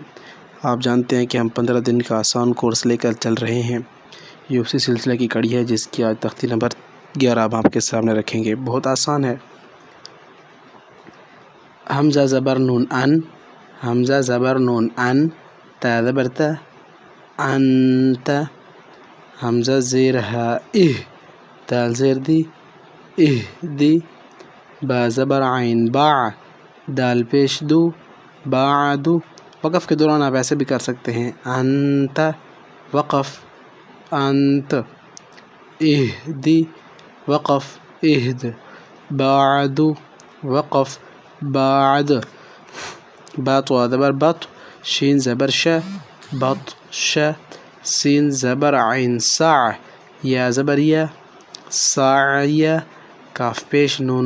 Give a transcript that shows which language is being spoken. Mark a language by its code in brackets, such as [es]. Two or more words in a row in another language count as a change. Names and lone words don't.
[ur] آپ جانتے ہیں کہ ہم 15 دن کا آسان کورس لے کر چل رہے ہیں۔ یہ اسی سلسلے کی کڑی ہے جس کی آج تختی نمبر 11 آپ کے سامنے رکھیں گے۔ بہت آسان ہے۔ حمزہ زبر نون ان، حمزہ زبر نون ان، تا زبر تا، انت، حمزہ زیر ہا اہ، دال زیر دی، دی، با زبر عین با، دال پیش دو، بعد۔ وقف کے دوران آپ ایسے بھی کر سکتے ہیں، انت، وقف، انت، اہدی، وقف، اہد، بعد، وقف، بعد۔ بات و زبر بط، شین زبر ش، بط ش، سین زبر عین سع، یا زبر یا، سعی، کاف پیش نون